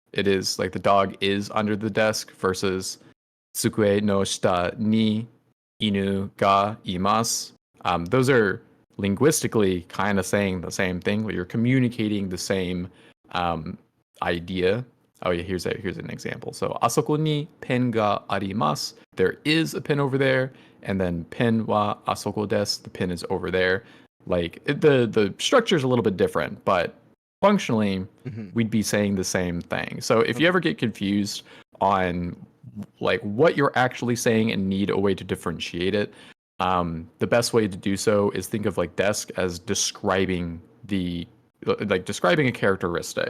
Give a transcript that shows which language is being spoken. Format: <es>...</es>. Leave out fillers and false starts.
<en>It is like the dog is under the desk versus</en> <ja>机の下に犬がいます.</ja> <en>Those are linguistically kind of saying the same thing. You're communicating the same idea. Oh yeah, here's an example.</en> <ja>So あそこにペンがあります.</ja> <en>There is a pen over there, and then</en> <ja>ペンはあそこです.</ja> <en>The pen is over there. Like the structure is a little bit different, but functionally Mhm. we'd be saying the same thing. So if you ever get confused on like what you're actually saying and need a way to differentiate it, the best way to do so is think of like desk as describing describing a characteristic.</en>